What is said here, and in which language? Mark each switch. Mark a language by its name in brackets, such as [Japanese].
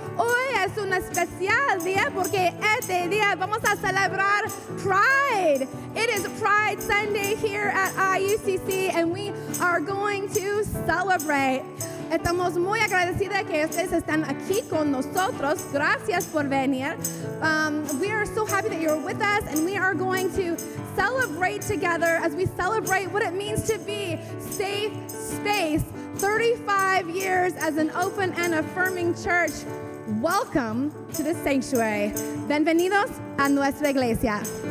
[Spanish] Hoy es un especial día porque este día vamos a celebrar Pride. [English] It is Pride Sunday here at IUCC, and we are going to celebrate. [Spanish] Estamos muy agradecidas que ustedes están aquí con nosotros. Gracias por venir. [English] We are so happy that you're with us, and we are going to celebrate together as we celebrate what it means to be safe space. 35 years as an open and affirming church. Welcome to the sanctuary. [Spanish] Bienvenidos a nuestra iglesia.